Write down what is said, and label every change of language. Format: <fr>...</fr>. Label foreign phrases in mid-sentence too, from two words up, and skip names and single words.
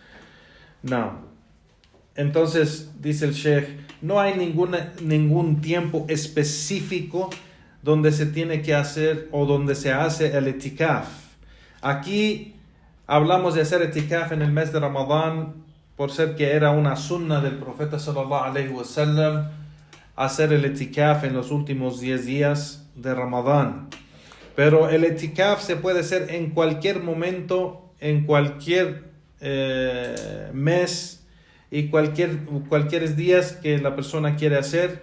<es>Entonces dice el Sheikh, no hay ningún tiempo específico donde se tiene que hacer o donde se hace el etikaf. Aquí hablamos de hacer etikaf en el mes de Ramadán por ser que era una sunna del profeta</es> <ar>صلى الله عليه وسلم</ar> <es>hacer el etikaf en los últimos 10 días de Ramadán. Pero el etikaf se puede hacer en cualquier momento, en cualquier mes y cualquier días que la persona quiere hacer.</es>